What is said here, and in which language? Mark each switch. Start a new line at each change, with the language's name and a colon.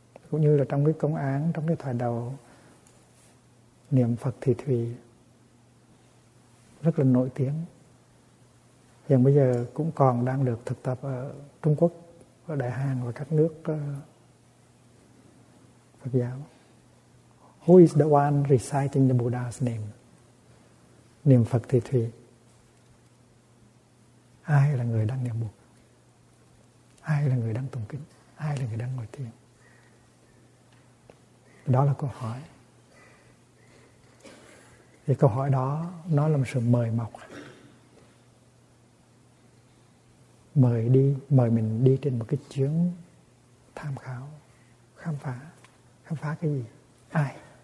Vietnamese: Cũng như là trong cái công án, trong cái thoại đầu niệm Phật thì Thùy rất là nổi tiếng. Hiện bây giờ cũng còn đang được thực tập ở Trung Quốc, ở Đại Hàn và các nước Phật giáo.
English: Who is the one reciting the Buddha's name?
Vietnamese: Niệm Phật thì Thùy. Ai là người đang niệm buộc? Ai là người đang tụng kinh? Ai là người đang ngồi thiền? Đó là câu hỏi. Thì câu hỏi đó nó là một sự mời mọc, mời đi, mời mình đi trên một cái chuyến tham khảo, khám phá cái gì? Ai?